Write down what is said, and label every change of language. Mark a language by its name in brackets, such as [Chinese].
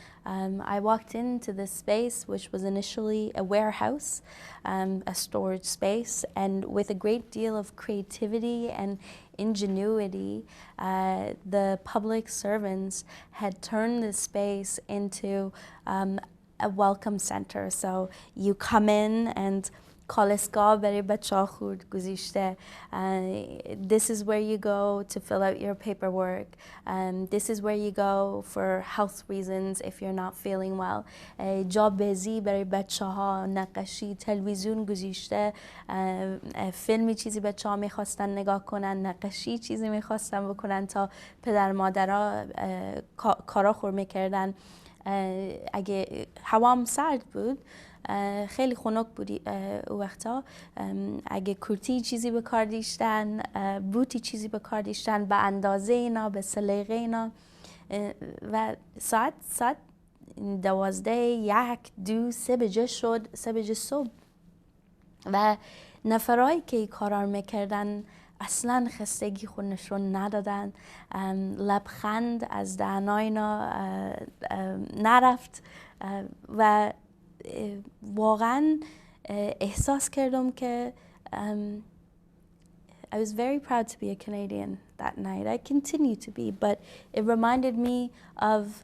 [English] I walked into this space, which was initially a warehouse, a storage space, and with a great deal of creativity and ingenuity, the public servants had turned this space into a welcome center. So you come in and [Persian] کالسکا برای بچه‌ها خورد گذاشته. [English] This is where you go to fill out your paperwork. This is where you go for health reasons if you're not feeling well. [Persian] جا بازی برای بچه‌ها، نقاشی، تلویزیون گذاشته. فیلمی چیزی بچه‌ها می‌خواستن نگاه کنن، نقاشی چیزی می‌خواستن بکنن تا پدر مادرها کارا خور می‌کردن. اگه هوام سرد بود خیلی خنک بودی او وقتا، اگه کرتی چیزی به کار داشتن، بوتی چیزی به کار داشتن به اندازه اینا، به سلیقه اینا. و ساعت 12 1 2 3 بجه شد، 3 بجه صبح و نفرایی که این کارا میکردن اصلا خستگی خودشون ندادن. لبخند از دهنای اینا نرفت و واقعا احساس کردم که [English] I was very proud to be a Canadian that night. I continue to be, but it reminded me of